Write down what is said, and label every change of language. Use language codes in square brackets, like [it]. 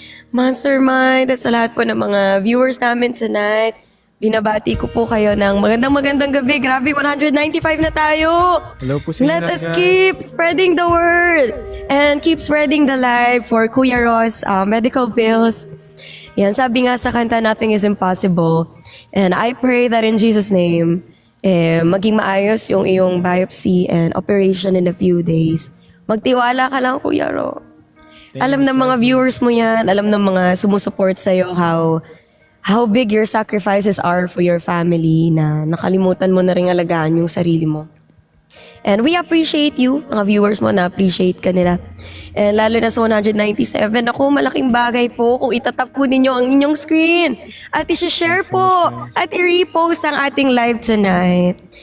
[tl] Mastermind, at sa lahat po ng mga viewers namin tonight, binabati ko po kayo ng magandang gabi. Grabe, 195 na tayo. Hello po sa inyo [en] Let [tl] lahat, [en] us keep spreading the word and keep spreading the life for Kuya Ross medical bills. [tl] Yan, sabi nga sa kanta, [en] nothing is impossible. And I pray that in Jesus' name, [tl] maging maayos yung iyong [en] biopsy and operation in a few days. [tl] Magtiwala ka lang, Kuya Ro. Alam ng mga viewers mo yan, alam ng mga sumusuport sa'yo [en] how big your sacrifices are for your family, [tl] na nakalimutan mo na rin alagaan yung sarili mo. [en] And we appreciate you, [tl] mga viewers mo, na-appreciate ka nila. And lalo na sa 197, ako, malaking bagay po kung itatap po ninyo ang inyong screen at isi-share po at i-repost ang ating live tonight.